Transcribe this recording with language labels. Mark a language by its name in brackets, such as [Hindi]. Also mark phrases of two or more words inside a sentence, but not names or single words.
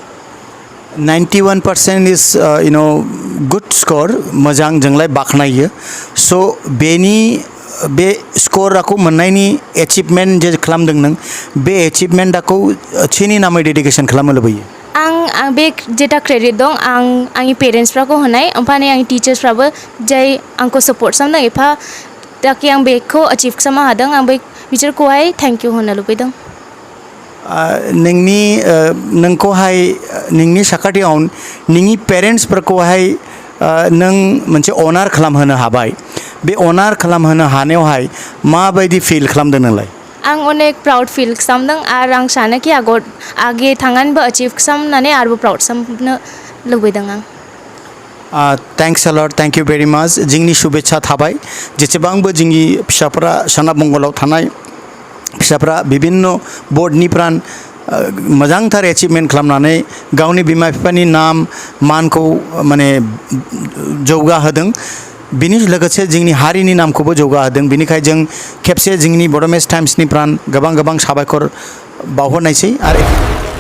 [Bodo] 91% [English] is good score [Bodo] मोजां जोंलाय बाख्नायो स' बेनि बे स्करखौ मोननायनि एचिभमेन्ट जे खालामदों नों बे एचिभमेन्टखौ सोरनि नामै डेडिकेसन खालामनो लुबैयो आं बे जेटा क्रेडिट दं आं आंनि पेरेन्ट्सफ्राखौ होनाय ओमफ्राय आंनि टिचार्सफ्राबो जाय आंखौ सापर्ट खालामदों एफा ताकि आं बेखौ अचिभ खालामनो हादों आं बे बिसोरखौहाय [English] thank you [Bodo] होनो लुबैदों नोंखौहाय नोंनि साखाथियाव नोंनि पेरेन्ट्सफोरखौहाय नों मोनसे अनार खालामहोनो हाबाय बे अनार खालामहोनो हानायावहाय माबायदि फिल खालामदों नोंलाय आं अनेक [English] proud feel [Bodo] खालामदों आरो आं सानो कि आगे थांनानैबो अचिभ खालामनानै आरोबाव प्राउड खालामनो लुबैदों आं [English] thanks a lot thank you very much [Bodo] जोंनि शुभेच्छा थाबाय जेसेबांबो जोंनि फिसाफोरा सोनाब बंगलाव थानाय फिसाफ्रा बिभिन्न बर्डनिफ्राय मोजांथार एचिभमेन्ट खालामनानै गावनि बिमा बिफानि नाम मानखौ माने जौगाहोदों बिनि लोगोसे जोंनि हारिनि नामखौबो जौगाहोदों बिनिखायनो जों खेबसे जोंनि बड' मिस टाइम्सनिफ्राय गोबां साबायखर बावहरनायसै आरो